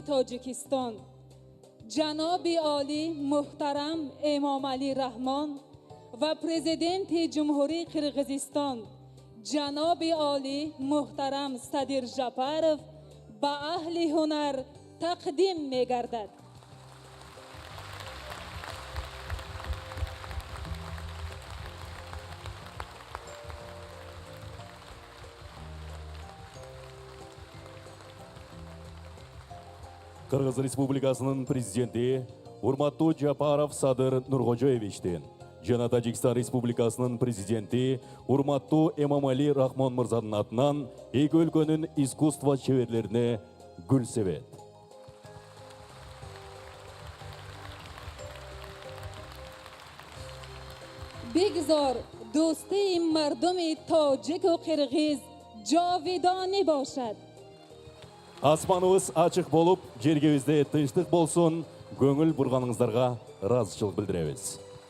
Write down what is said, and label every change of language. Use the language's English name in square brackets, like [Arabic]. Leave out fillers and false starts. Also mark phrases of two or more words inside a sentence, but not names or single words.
[Persian] تاجیکستان جناب عالی محترم امام علی رحمان و پرزیدنت جمهوری قرقیزستان جناب عالی محترم صدر جپارov به اهل هنر تقدیم می گردد. [Kyrgyz] Кыргыз Республикасынын президенти урматтуу Жапаров Садыр Нургожоевичтен жана Тажикстан Республикасынын президенти урматтуу Эмомали Рахмон мырзанын атынан эки өлкөнүн искусство чеберлерине гүл себет. [Persian] بگذار دوستی مردم تاجیک و قرغیز جاودانه باشد. [Kyrgyz] Аспаныбыз ачык болуп, жергебизде тынчтык болсун, көңүл бурганыңыздарга ыраазычылык билдиребиз.